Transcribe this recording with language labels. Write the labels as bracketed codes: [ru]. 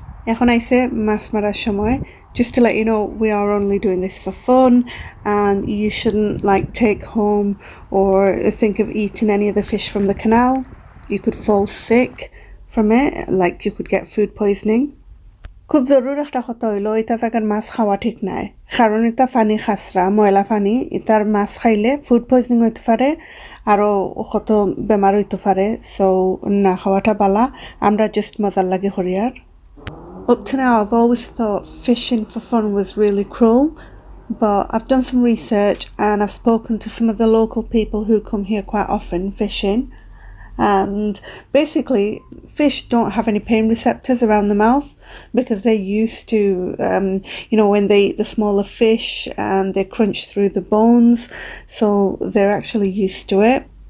[bn] Ekhon aise mas marar shomoy. [en] Just to let you know, we are only doing this for fun, and you shouldn't like take home or think of eating any of the fish from the canal. You could fall sick from it, like you could get food poisoning. [bn] খুব জরুরি একটা কথা হইলো, এটা জায়গার মাছ খাওয়া ঠিক নাই, কারণ এটা পানি খাসরা, ময়লা পানি। এটার মাছ খাইলে ফুড পয়জনিং হইতে পারে, আরো কত বেমার হইতে পারে। সো না খাওয়াটা বালা, আমরা জাস্ট মজার লাগে হরিয়ার। [en] Up to now, I've always thought fishing for fun was really cruel, but I've done some research and I've spoken to some of the local people who come here quite often fishing. And basically, fish don't have any pain receptors around the mouth because they're used to, you know, when they eat the smaller fish and they crunch through the bones, so they're actually used to it.